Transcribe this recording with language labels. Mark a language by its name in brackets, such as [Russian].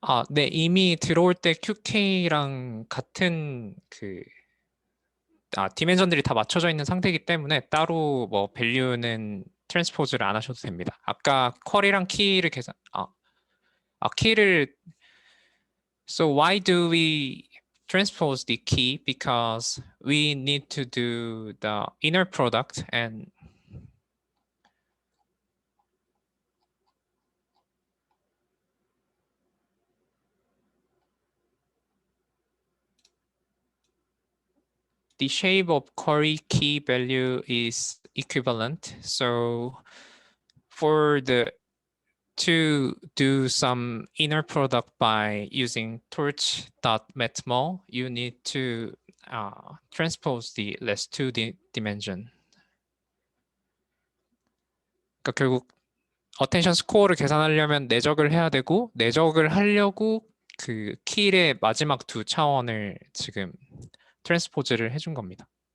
[Korean] 네, 이미 들어올 때 QK랑 같은 디멘전들이 다 맞춰져 있는 상태이기 때문에 따로 뭐 밸류는 트랜스포즈를 안 하셔도 됩니다. 아까 쿼리랑 키를 키를 [English] so why do we transpose the key? Because we need to do the inner product and the shape of query key value is equivalent. So for the to do some inner product by using torch.metmol, you need to transpose the last two dimension. [Korean] 그러니까 결국 어텐션 스코어를 계산하려면 내적을 해야 되고 내적을 하려고 그 킬의 마지막 두 차원을 지금 트랜스포즈를 해준 겁니다.